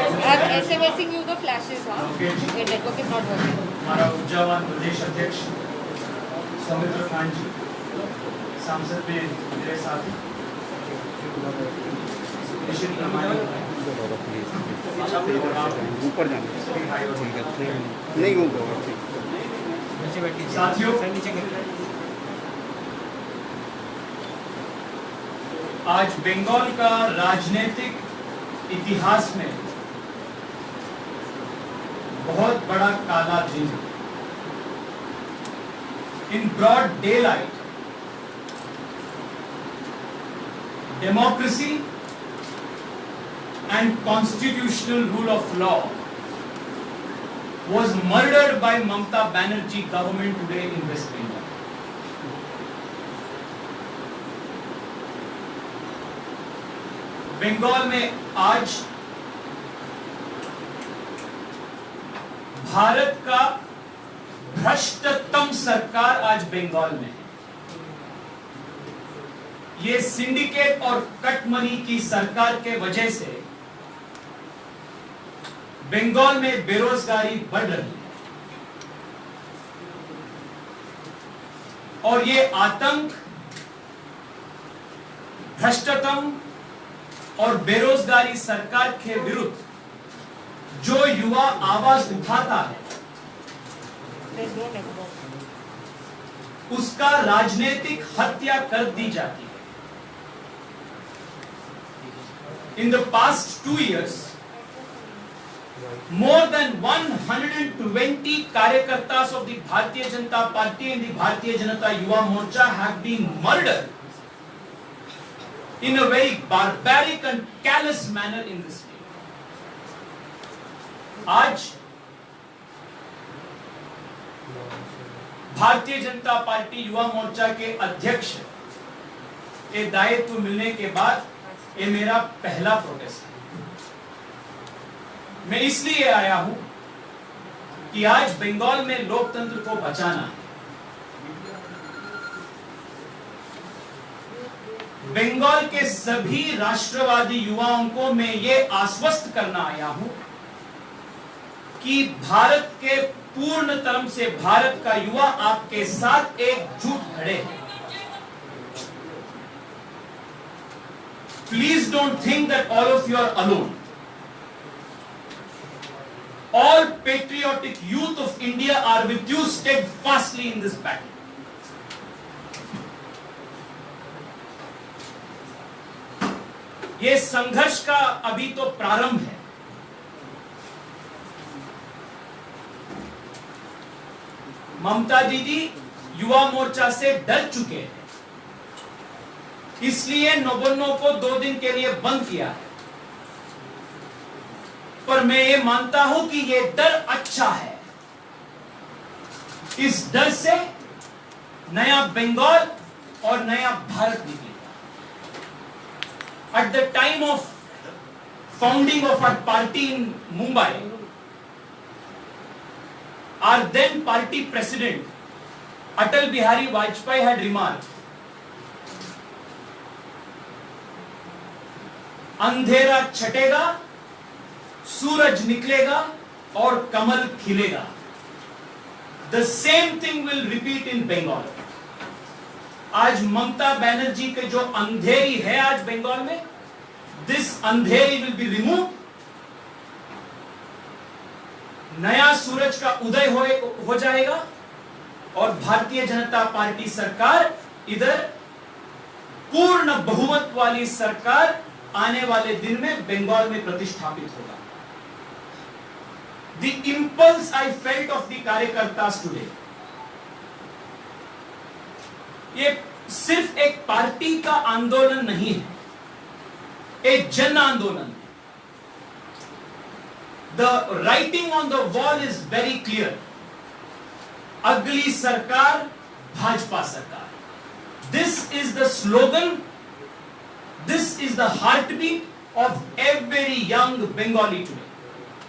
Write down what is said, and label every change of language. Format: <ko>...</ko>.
<en>I'm SMSing you the flashes, huh? Your network is not working.</en> <hi>हमारा ऊर्जावान प्रदेश अध्यक्ष सौमित्र खान जी, सांसद में मेरे साथी निश्चित प्रामाणिक ऊपर जाना नहीं होगा। साथियों, आज बंगाल का राजनीतिक इतिहास में बहुत बड़ा काला दिन।</hi> <en>In broad daylight democracy and constitutional rule of law was murdered by Mamata Banerjee government today in West Bengal.</en> <hi>Bengal में आज भारत का भ्रष्टतम सरकार आज बंगाल में है। ये सिंडिकेट और कट मनी की सरकार के वजह से बंगाल में बेरोजगारी बढ़ रही है और ये आतंक भ्रष्टतम और बेरोजगारी सरकार के विरुद्ध जो युवा आवाज उठाता है उसका राजनीतिक हत्या कर दी जाती है।</hi> <en>In the past 2 years, more than 120 Karyakartas of the Bharatiya Janata Party and the Bharatiya Janata Yuva Morcha have been murdered in a very barbaric and callous manner in this state.</en> <hi>आज Bharatiya Janata party Yuva Morcha के अध्यक्ष के दायित्व मिलने के बाद ये मेरा पहला प्रोटेस्ट है। मैं इसलिए आया हूं कि आज बंगाल में लोकतंत्र को बचाना है। बंगाल के सभी राष्ट्रवादी युवाओं को मैं ये आश्वस्त करना आया हूं कि भारत के पूर्ण तरह से भारत का युवा आपके साथ एकजुट खड़े हैं।</hi> <en>Please don't think that all of you are alone. All patriotic youth of India are with you steadfastly in this battle.</en> <hi>ये संघर्ष का अभी तो प्रारंभ है। ममता दीदी युवा मोर्चा से डर चुके हैं, इसलिए नौबन्नों को 2 दिन के लिए बंद किया है। पर मैं ये मानता हूं कि ये डर अच्छा है। इस डर से नया बंगाल और नया भारत निकलेगा।</hi> <en>at the time of founding of our party in Mumbai, our then party president Atal Bihari Vajpayee had remarked,</en> <hi>अंधेरा छटेगा, सूरज निकलेगा और कमल खिलेगा.</hi> <en>The same thing will repeat in Bengal.</en> <hi>आज ममता बनर्जी के जो अंधेरी है आज बंगाल में,</hi> <en>this अंधेरी will be removed.</en> <hi>नया सूरज का उदय हो जाएगा और भारतीय जनता पार्टी सरकार इधर पूर्ण बहुमत वाली सरकार आने वाले दिन में बंगाल में प्रतिष्ठापित होगा.</hi> <en>The impulse I felt of the कार्यकर्तास today,</en> <hi>ये सिर्फ एक पार्टी का आंदोलन नहीं है, एक जन आंदोलन.</hi> <en>The writing on the wall is very clear.</en> <hi>अगली सरकार भाजपा सरकार.</hi> <en>This is the slogan. This is the heartbeat of every young Bengali today.</en>